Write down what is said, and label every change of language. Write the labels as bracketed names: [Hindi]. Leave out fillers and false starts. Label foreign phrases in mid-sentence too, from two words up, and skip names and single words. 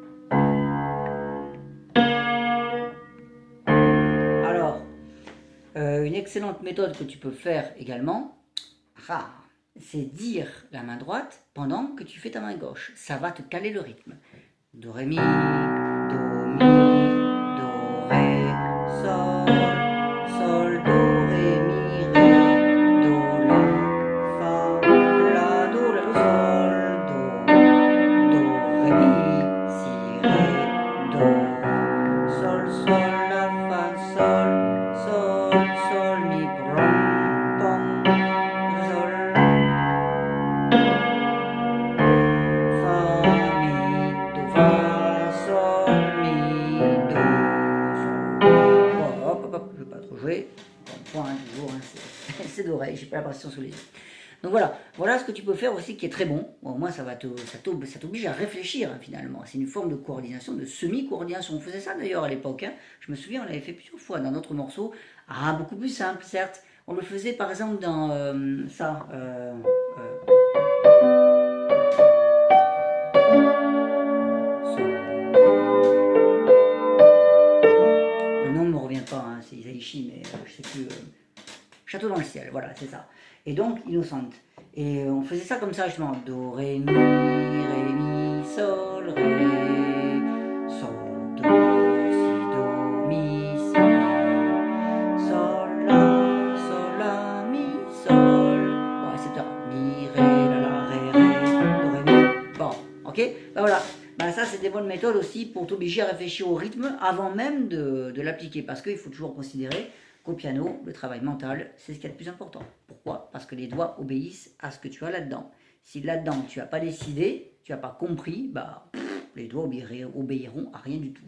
[French] Alors, une excellente méthode que tu peux faire également, c'est dire la main droite pendant que tu fais ta main gauche. Ça va te caler le rythme. Do, ré, mi, do, mi, do, ré, sol, sol, do, ré, mi, ré, do, la, fa, la, do, sol, do, ré, mi, si, ré, do, sol, la, fa, sol, mi, rom, pom, sol, fa, mi, do, fa, sol, mi, do, sol. Bon, hop, je ne vais pas trop jouer. Bon, point, toujours, hein, c'est d'oreille, j'ai pas la pression sous les yeux. Donc voilà ce que tu peux faire aussi qui est très bon. Bon, au moins ça t'oblige à réfléchir hein, finalement. C'est une forme de coordination, de semi-coordination. On faisait ça d'ailleurs à l'époque. Hein. Je me souviens, on l'avait fait plusieurs fois dans notre morceau. Ah, beaucoup plus simple, certes. On le faisait par exemple dans ça. Le nom ne me revient pas, hein, c'est Isaichi, mais je sais plus. Château dans le ciel, voilà, c'est ça. Et donc, Innocente. Et on faisait ça comme ça, justement. Do, ré, mi, sol, ré, sol, do, si, do, mi, si, sol, la, mi, sol, bon, etc. Mi, ré, la, ré, do, ré, mi. Bon, ok. Ben voilà. Ben ça, c'est des bonnes méthodes aussi pour t'obliger à réfléchir au rythme avant même de l'appliquer. Parce qu'il faut toujours considérer qu'au piano, le travail mental, c'est ce qu'il y a de plus important. Pourquoi? Parce que les doigts obéissent à ce que tu as là-dedans. Si là-dedans, tu n'as pas décidé, tu n'as pas compris, bah, les doigts obéiront à rien du tout.